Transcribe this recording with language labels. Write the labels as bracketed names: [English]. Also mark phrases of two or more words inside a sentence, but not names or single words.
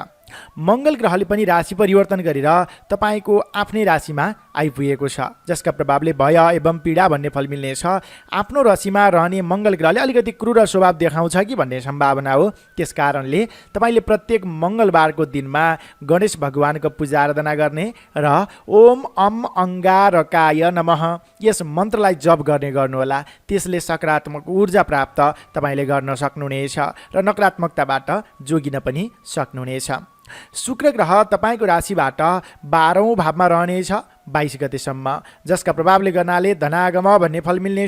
[Nepali] मङ्गल ग्रहले पनि राशि परिवर्तन गरेर तपाईँको आफ्नै राशिमा आइपुगेको छ, जसका प्रभावले भय एवं पीडा भन्ने फल मिल्नेछ। आफ्नो राशिमा रहने मङ्गल ग्रहले अलिकति क्रूर स्वभाव देखाउँछ कि भन्ने सम्भावना हो। त्यस कारणले तपाईँले प्रत्येक मङ्गलबारको दिनमा गणेश भगवानको पूजा आराधना गर्ने र [Sanskrit] ओम अम अंगारकाय नमः [Nepali] यस मन्त्रलाई जप गर्ने गर्नुहोला। त्यसले सकारात्मक ऊर्जा प्राप्त तपाईँले गर्न सक्नुहुनेछ र नकारात्मकताबाट जोगिन पनि सक्नुहुनेछ। शुक्र ग्रह तपाईँको राशिबाट 12औँ भावमा रहनेछ 22 गतेसम्म, जसका प्रभावले गर्नाले धनागम भन्ने फल मिल्नेछ।